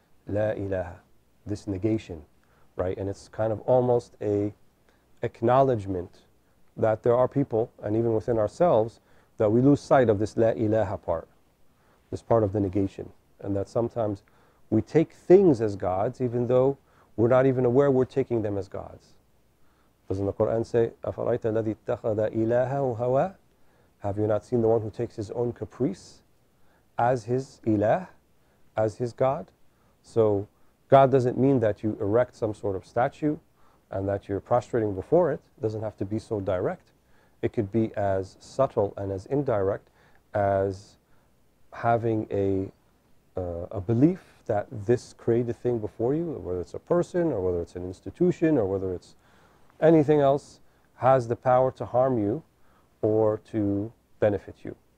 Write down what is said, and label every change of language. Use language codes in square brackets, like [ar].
[en] La ilaha, this negation, right? And it's kind of almost a acknowledgement that there are people, and even within ourselves, that we lose sight of this la ilaha part. is part of the negation. And that sometimes we take things as gods even though we're not even aware we're taking them as gods. Doesn't the Quran say, [ar] أَفَرَيْتَ الَّذِي اتَّخَذَ إِلَهَهُ هَوَى? [en] Have you not seen the one who takes his own caprice as his ilah, as his God? So God doesn't mean that you erect some sort of statue and that you're prostrating before it. It doesn't have to be so direct. It could be as subtle and as indirect as having a belief that this created thing before you, whether it's a person or whether it's an institution or whether it's anything else, has the power to harm you or to benefit you.